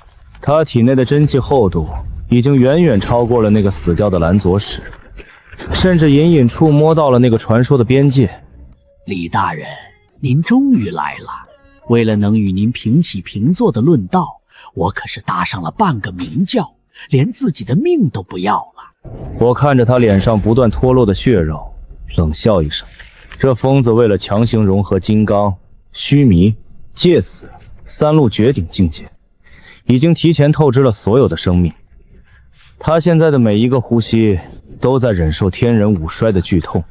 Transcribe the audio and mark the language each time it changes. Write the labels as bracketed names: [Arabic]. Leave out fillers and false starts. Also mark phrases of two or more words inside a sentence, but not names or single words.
[Chinese] 他體內的真氣厚度已經遠遠超過了那個死掉的藍左使，甚至隱隱觸摸到了那個傳說的邊界。李大人，您終於來了。為了能與您平起平坐的論道，我可是搭上了半個明教，連自己的命都不要了。我看着他臉上不斷脫落的血肉，冷笑一聲。這瘋子為了強行融合金剛、須彌、芥子三路絕頂境界，已經提前透支了所有的生命。他現在的每一個呼吸都在忍受天人五衰的劇痛。